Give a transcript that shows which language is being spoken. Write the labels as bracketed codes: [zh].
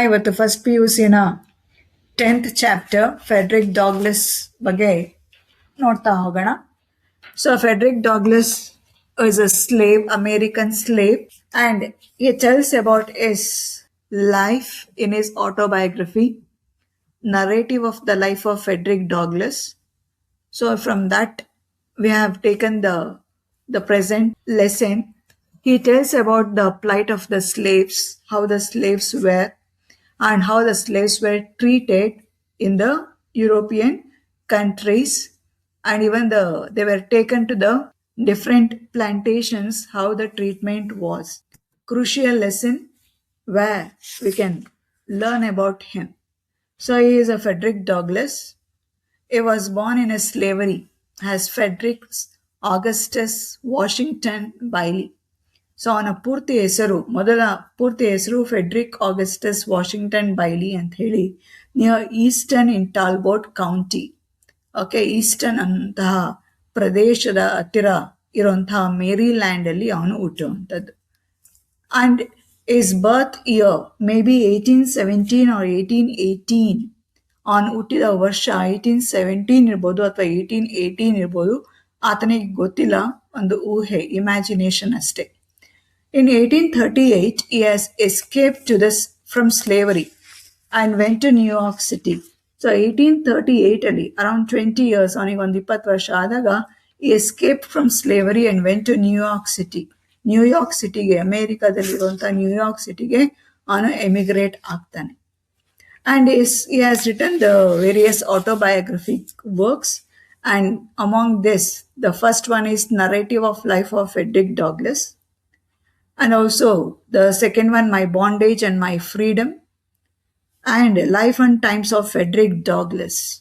[kn] ಇವತ್ತು first P U ಸಿನ 10th chapter Frederick Douglas ಬಗ್ಗೆ ನೋಡ್ತಾ ಹೋಗೋಣ. [en] So Frederick Douglass is a slave, American slave, and he tells about his life in his autobiography, narrative of the life of Frederick Douglass. So from that we have taken the present lesson. He tells about the plight of the slaves, how the slaves were, and how the slaves were treated in the European countries, and even they were taken to the different plantations, how the treatment was. Crucial lesson where we can learn about him. So he is a Frederick Douglass. He was born in a slavery as Frederick Augustus Washington Bailey. [kn] So ಅವನ ಮೊದಲ ಪೂರ್ತಿ ಹೆಸರು Frederick Augustus Washington ಬೈಲಿ ಅಂತ ಹೇಳಿ, [en] Near eastern in Talbot county. [kn] Okay, eastern ಅಂತಹ ಪ್ರದೇಶದ ಹತ್ತಿರ ಇರುವಂತಹ ಮೇರಿಲ್ಯಾಂಡ್ ಅಲ್ಲಿ ಅವನು ಹುಟ್ಟುವಂಥದ್ದು. [en] And his birth year maybe 1817 or 1818. [kn] ಅವನು ಹುಟ್ಟಿದ ವರ್ಷ 1817 ಇರ್ಬೋದು ಅಥವಾ 1818 ಇರ್ಬೋದು, ಆತನಿಗೆ ಗೊತ್ತಿಲ್ಲ, ಒಂದು ಊಹೆ, ಇಮ್ಯಾಜಿನೇಷನ್ ಅಷ್ಟೇ. [en] In 1838, he has escaped from slavery and went to New York City. So 1838 ಅಲ್ಲಿ around 20 years, [kn] ಅವನಿಗೆ ಒಂದು 20 ವರ್ಷ ಆದಾಗ [en] he escaped from slavery and went to New York City. [kn] New York ಸಿಟಿಗೆ, ಅಮೇರಿಕಾದಲ್ಲಿರುವಂಥ ನ್ಯೂಯಾರ್ಕ್ ಸಿಟಿಗೆ ಅವನು ಎಮಿಗ್ರೇಟ್ ಆಗ್ತಾನೆ. [en] And he has written the various autobiographic works, and among this, the first one is Narrative of Life of Frederick Douglass. And also the second one, My Bondage and My Freedom, and Life and Times of Frederick Douglass.